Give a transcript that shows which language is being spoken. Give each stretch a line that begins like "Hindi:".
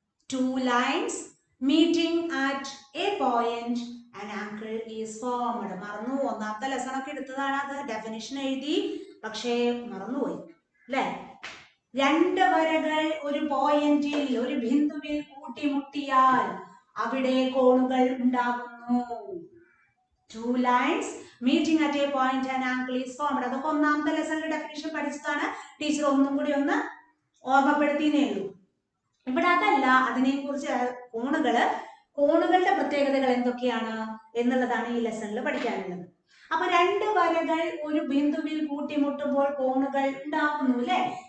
English: 2 lines meeting at a point an angle is formed.
Malayalam: മറന്നു, 1ാമത്തെ lesson ഒക്കെ എടുത്തതാണ്. അത് ഡെഫിനിഷൻ എഴുതി, പക്ഷേ മറന്നുപോയി അല്ലേ? 2 വരകൾ ഒരു പോയിന്റിൽ, ഒരു ബിന്ദുവിൽ കൂട്ടിമുട്ടിയാൽ അവിടെ കോണുകൾ ഉണ്ടാകുന്നു.
English: Two lines meeting at a point and angle is formed.
Malayalam: അതൊക്കെ ഒന്നാമത്തെ ലെസണിൽ ഡെഫിനിഷൻ പഠിച്ചതാണ്. ടീച്ചർ ഒന്നും കൂടി ഒന്ന് ഓർമ്മപ്പെടുത്തിയേ ഉള്ളൂ. ഇവിടെ അതല്ല, അതിനെ കുറിച്ച് കോണുകളുടെ പ്രത്യേകതകൾ എന്തൊക്കെയാണ് എന്നുള്ളതാണ് ഈ ലെസണിൽ പഠിക്കാനുള്ളത്. അപ്പൊ രണ്ട് വരകൾ ഒരു ബിന്ദുവിൽ കൂട്ടിമുട്ടുമ്പോൾ കോണുകൾ ഉണ്ടാക്കുന്നു അല്ലെ.